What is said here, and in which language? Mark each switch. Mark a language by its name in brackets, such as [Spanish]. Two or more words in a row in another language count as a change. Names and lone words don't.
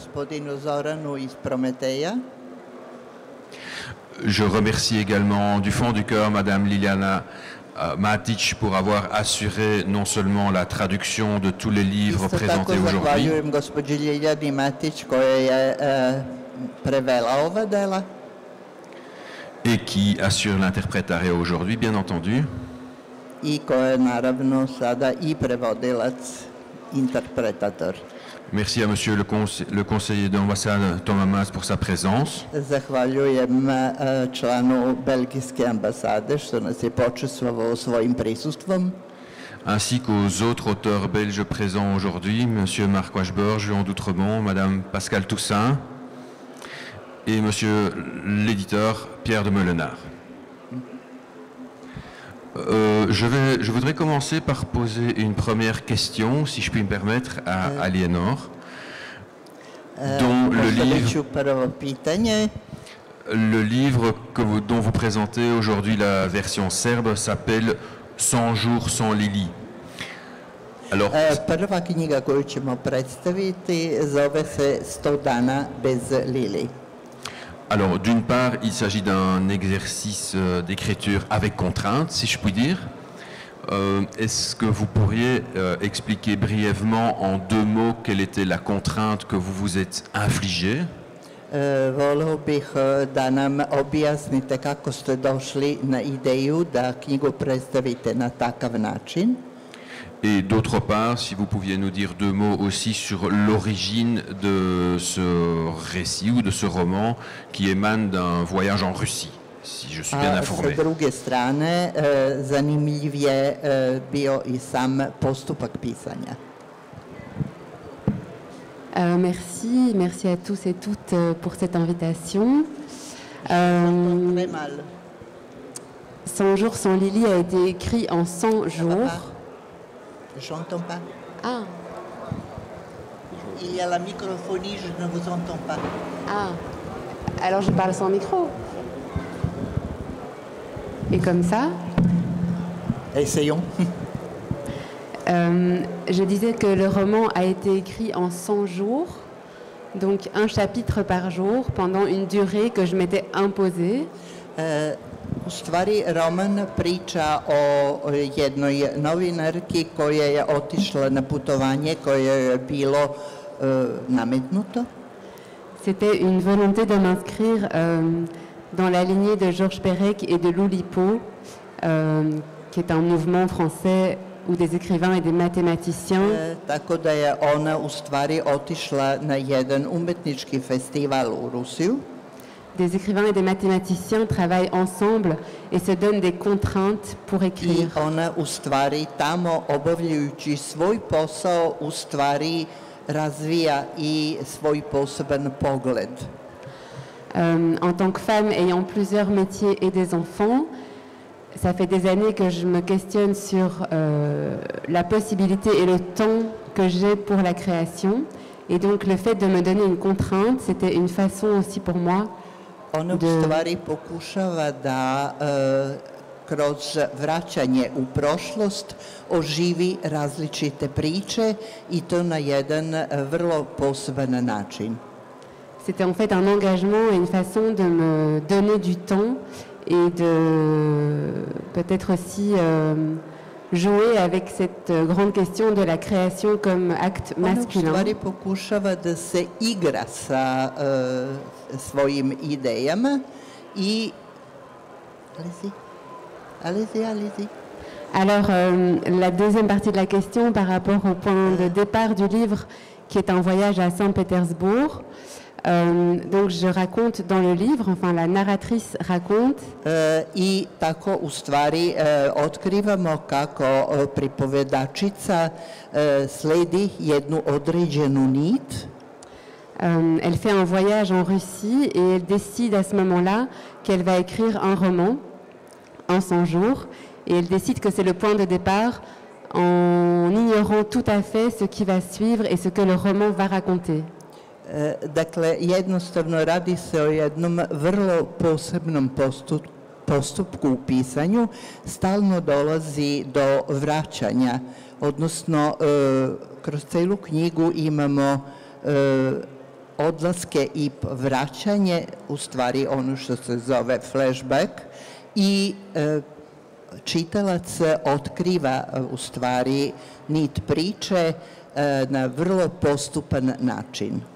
[French] Je remercie également du fond du cœur Madame Liliana Matic pour avoir assuré non seulement la traduction de tous les livres présentés aujourd'hui, et qui assure l'interprétariat aujourd'hui, bien entendu. Merci à monsieur le conseiller d'ambassade Thomas Mas pour sa présence. [Serbian] Zahvaljujem članu belgijske ambasade što nas je počastvovao svojim prisustvom. [French] Ainsi qu'aux autres auteurs belges présents aujourd'hui, monsieur Marc Wachberg, Jean d'Outremont, madame Pascale Toussaint et monsieur l'éditeur Pierre de Meulenard. Je voudrais commencer par poser une première question, si je puis me permettre, à Aliénor, dont le livre dont vous présentez aujourd'hui la version serbe s'appelle 100 jours sans Lili. Alors, [Serbian] prva knjiga koju ćemo predstaviti zove se 100 dana bez Lili. [French] Alors, d'une part, il s'agit d'un exercice d'écriture avec contrainte, si je puis dire. Est-ce que vous pourriez expliquer brièvement en deux mots quelle était la contrainte que vous vous êtes infligée? [Serbian] Voleo bih da nam objasnite kako ste došli na ideju da knjigu predstavite na takav način. [French] Et d'autre part, si vous pouviez nous dire deux mots aussi sur l'origine de ce récit ou de ce roman qui émane d'un voyage en Russie, si je suis bien informé. [Serbian] Sa druge strane, zanimljiv je bio i sam postupak pisanja. [French] Merci à tous et toutes pour cette invitation. 100 jours sans Lili a été écrit en 100 jours. J'entends pas. Ah. Il y a la microphonie, je ne vous entends pas. Ah. Alors je parle sans micro. Et comme ça? Essayons. Je disais que le roman a été écrit en 100 jours, donc un chapitre par jour, pendant une durée que je m'étais imposée. [Serbian] U stvari, roman priča o jednoj novinarki koja je otišla na putovanje koje je bilo nametnuto? [French] C'était une volonté de m'inscrire dans la lignée de Georges Perec et de Loulipo, qui est un mouvement français où des écrivains et des mathématiciens [Serbian] Tako da je ona u stvari otišla na jedan umetnički festival u Rusiju. [French] Des écrivains et des mathématiciens travaillent ensemble et se donnent des contraintes pour [Serbian] I [French] écrire. [Serbian] ona u stvari tamo obavljajući svoj posao u stvari razvija i svoj poseban pogled. [French] En tant que femme ayant plusieurs métiers et des enfants, ça fait des années que je me questionne sur la possibilité et le temps que j'ai pour la création. Et donc le fait de me donner une contrainte, c'était une façon aussi pour moi [Serbian] Ona u stvari pokušava da kroz vraćanje u prošlost oživi različite priče i to na jedan vrlo poseban način. [French] C'était en fait un engagement et une façon de me donner du temps et de peut-être aussi jouer avec cette grande question de la création comme acte [Serbian] Ona u [French] masculin. [Serbian] stvari pokušava da se igra sa svojim idejama i... [French] Allez-y. Alors, la deuxième partie de la question par rapport au point de départ du livre, qui est un voyage à Saint-Pétersbourg. Donc, je raconte dans le livre, enfin la narratrice raconte. [Serbian] I tako u stvari otkrivamo kako pripovedačica sledi jednu određenu nit. [French] Elle fait un voyage en Russie et elle décide à ce moment-là qu'elle va écrire un roman en 100 jours. Et elle décide que c'est le point de départ en ignorant tout à fait ce qui va suivre et ce que le roman va raconter. [Serbian] Dakle, jednostavno radi se o jednom vrlo posebnom postupku u pisanju. Stalno dolazi do vraćanja, odnosno kroz celu knjigu imamo odlaske i vraćanje, u stvari ono što se zove flashback, i čitalac otkriva u stvari nit priče na vrlo postupan način.